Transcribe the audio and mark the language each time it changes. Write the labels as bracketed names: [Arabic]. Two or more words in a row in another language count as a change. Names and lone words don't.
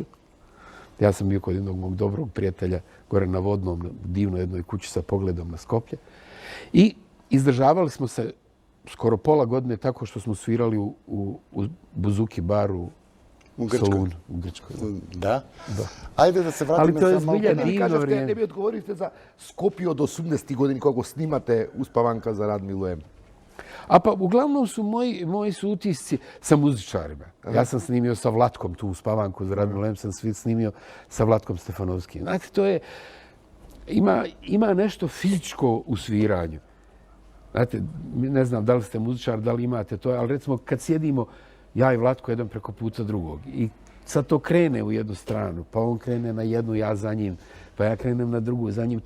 [Bosnian] Ja sam bio kod jednog mog dobrog prijatelja gore na Vodnom, divno jednoj kući sa pogledom na Skoplje. I izdržavali smo se skoro pola godine tako što smo svirali u Buzuki baru u Solunu. U Grčkoj. [Macedonian] Da? Ajde da se vratime [Bosnian] ali to je samo zbilja malo... divno vrijeme. [Macedonian] Не би одговорите за Скопје од 80 години кога го снимате Успаванка за Радмилу М. [Bosnian] A pa uglavnom su moji su utisci sa muzičarima. Ja sam snimio sa Vlatkom tu Uspavanku za Radmilu M, sam snimio sa Vlatkom Stefanovskim. Znate, to je... Ima nešto fizičko u sviranju. Znate, ne znam da li ste muzičar, da li imate to, ali recimo kad sjedimo ja i Vlatko jedan preko puta drugog i sad to krene u jednu stranu, pa on krene na jednu, ja za njim, pa ja krenem na drugu za njim.